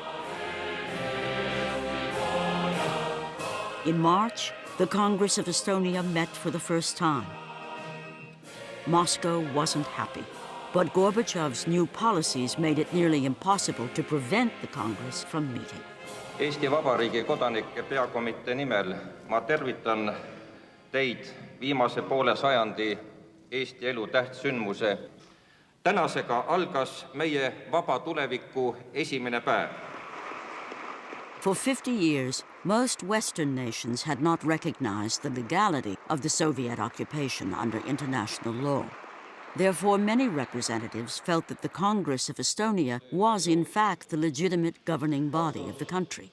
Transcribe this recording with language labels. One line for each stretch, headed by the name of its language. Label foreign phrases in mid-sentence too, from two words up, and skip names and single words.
English: In March, the Congress of Estonia met for the first time. Moscow wasn't happy, but Gorbachev's new policies made it nearly impossible to prevent the Congress from meeting.
Estonian: Eesti Vabariigi kodanike peakomitee nimel ma tervitan teid viimase poole sajandi Eesti elu tähtsündmuse. Tänasega algas meie vaba tuleviku esimene päev.
English: For 50 years, most Western nations had not recognized the legality of the Soviet occupation under international law. Therefore, many representatives felt that the Congress of Estonia was in fact the legitimate governing body of the country.